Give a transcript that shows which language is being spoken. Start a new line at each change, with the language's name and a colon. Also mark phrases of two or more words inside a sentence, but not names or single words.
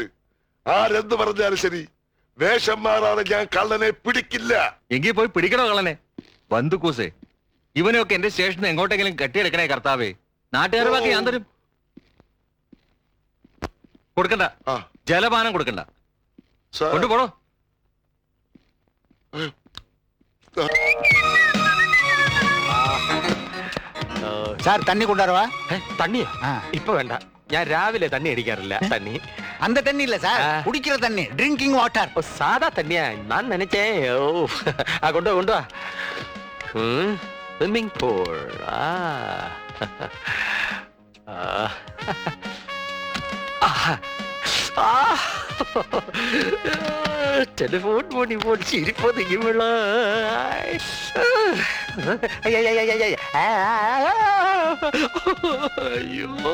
Malayalam: ആരെന്ത് പറഞ്ഞാലും ശരി, വേഷം മാറാതെ ഞാൻ കള്ളനെ പിടിക്കില്ല. എങ്കിൽ പോയി പിടിക്കണോ കള്ളനെ? ബന്ധുക്കൂസേ, ഇവനെയൊക്കെ എന്റെ സ്റ്റേഷനിൽ എങ്ങോട്ടെങ്കിലും കെട്ടിയെടുക്കണേ കർത്താവേ. നാട്ടുകാരുടെ ബാക്കി ഞാൻ തരും. കൊടുക്കണ്ട, ആ ജലപാനം കൊടുക്കണ്ട. സാർ, കൊണ്ടുപോടോ.
Tamil: சார் தண்ணி கொண்டாருவா?
Malayalam: തണ്ണിയോ? ஆ. ഇപ്പൊ വേണ്ട, ഞാൻ രാവിലെ തണ്ണി അടിക്കാറില്ല. തണ്ണി
Tamil: அந்த தண்ணி இல்ல சார், குடிக்கிற தண்ணி,
English: drinking water.
Malayalam: ഓ, സാധാ തണ്ണിയാ. ഞാൻ നനച്ചേ. ഓ, ആ കൊണ്ടുവാ കൊണ്ടുവാ. സ്വിമ്മിംഗ് പൂൾ. ടെലിഫോൺ മോണി പോൺ ചിരിപ്പോ നിൽക്കുമ്പോൾ അയ്യോ.